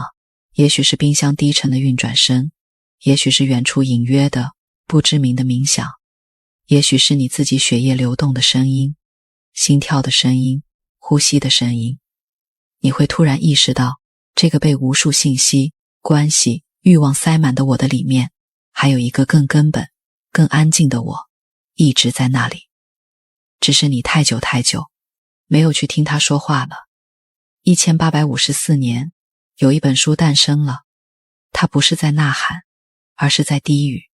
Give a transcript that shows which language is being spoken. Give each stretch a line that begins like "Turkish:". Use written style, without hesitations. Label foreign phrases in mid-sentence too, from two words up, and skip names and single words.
Chinese: 也許是冰箱低沉的運轉聲，也許是遠處隱約的、不知名的冥想，也許是你自己血液流動的聲音，心跳的聲音，呼吸的聲音。你會突然意識到，這個被無數信息、關係、慾望塞滿的我的裡面，還有一個更根本、更安靜的我，一直在那裡。只是你太久沒有去聽他說話了。1854年，有一本書誕生了。它不是在吶喊，而是在低語。